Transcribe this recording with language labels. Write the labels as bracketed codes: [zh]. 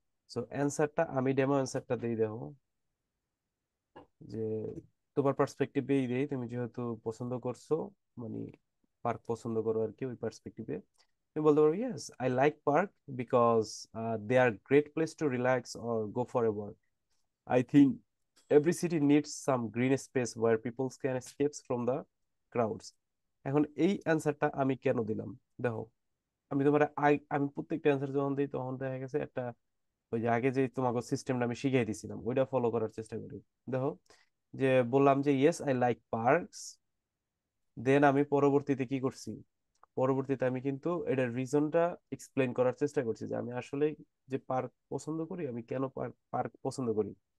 [bn] So অ্যান্সারটা আমি demo অ্যান্সারটা দিয়ে দেখো, যে তোমার পার্সপেক্টিভেই দেই, তুমি যেহেতু পছন্দ করছো, মানে পার্ক পছন্দ করো আর কি, ওই পার্সপেক্টিভে তুমি বলতে পারো [en] Yes I like park because they are great place to relax or go for a walk. I think every city needs some green space where people can escape from the crowds. [bn] এখন এই অ্যান্সারটা আমি কেন দিলাম, দেখো। আমি তোমার আমি প্রত্যেকটা অ্যান্সার যখন দিই তখন দেখা গেছে একটা, ওই যে আগে যে তোমাকে সিস্টেমটা আমি শিখিয়ে দিয়েছিলাম ওইটা ফলো করার চেষ্টা করি। দেখো, যে বললাম যে [en] yes I like parks, [bn] দেন আমি পরবর্তীতে কি করছি, পরবর্তীতে আমি কিন্তু এটার রিজনটা এক্সপ্লেন করার চেষ্টা করছি, যে আমি আসলে যে পার্ক পছন্দ করি, আমি কেন পার্ক পার্ক পছন্দ করি।